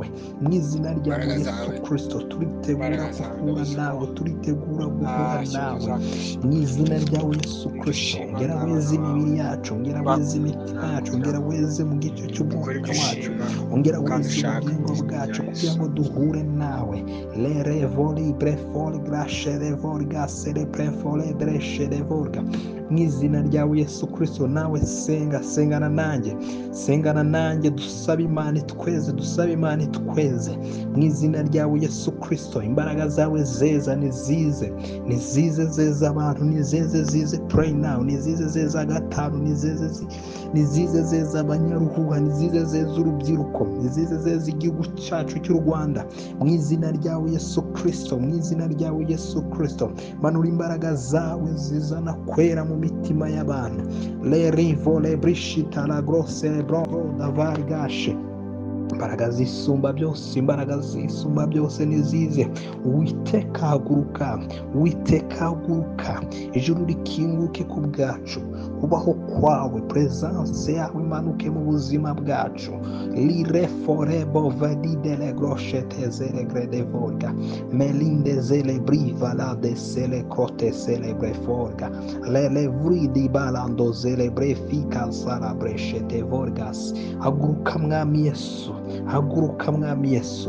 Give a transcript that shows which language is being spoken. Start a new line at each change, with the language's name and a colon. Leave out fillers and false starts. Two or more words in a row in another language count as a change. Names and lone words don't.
Kinyarwanda: Mu izina ryawe Yesu Kristo, turitegura guhura nawe, turitegura guhura nawe. Mu izina ryawe Yesu Kristo, ongera weze imibiri yacu, ongera weze imitima yacu, ongera weze mu gice cy'umwuka wacu, ongera weze ubugingo bwacu, kugira ngo duhure nawe. Lere voli brefoli grashere volga sere brefole dreshere volga. Mu izina ryawe Yesu Kristo, nawe senga, sengana nanjye, sengana nanjye. Dusaba Imana itweze, dusaba Imana itweze mu izina ryawe Yesu Kristo. Imbaraga zawe zeza nizize, nizize zeza abantu, nizize zize
English: pray now,
Kinyarwanda: nizize zeza gatanu, nizize zeza abanyaruhuha, nizize zeza urubyiruko, nizize zeza igihugu cyacu cy'u Rwanda. Mu izina ryawe Yesu Kristo, mu izina ryawe Yesu Kristo, manura imbaraga zawe zizana kwera mu mitima y'abantu. Le rivo le brishita la grosse bro davargashe. Imbaraga zisumba byose, imbaraga zisumba byose nizize. Uwiteka haguruka, Uwiteka haguruka. Ijuru rikinguke ku bwacu, kubaho kwawe, presence yawe imanuke mu buzima bwacu. Lire forebo vadide le groshete zele grede volga, melinde zele briva la de sele crote celebre forga, le vridi balando zele brefika sala breshete volgas. Haguruka mwami Yesu, haguruka mwami Yesu.